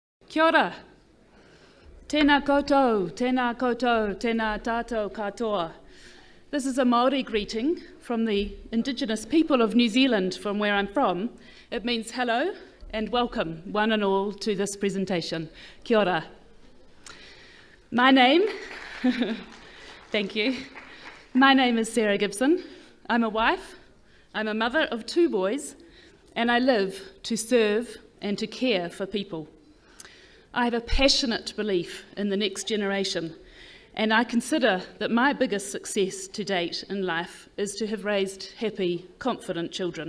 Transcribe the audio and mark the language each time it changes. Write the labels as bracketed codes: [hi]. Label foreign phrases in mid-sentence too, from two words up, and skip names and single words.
[mi] Kia ora. Tēnā koutou, tēnā koutou, tēnā tātou katoa. [en] This is a Māori greeting from the Indigenous people of New Zealand, from where I'm from. It means hello and welcome, one and all, to this presentation. [mi] Kia ora. [en] My name, thank you. My name is Sarah Gibson. I'm a wife, I'm a mother of 2 boys, and I live to serve and to care for people. I have a passionate belief in the next generation, and I consider that my biggest success to date in life is to have raised happy, confident children.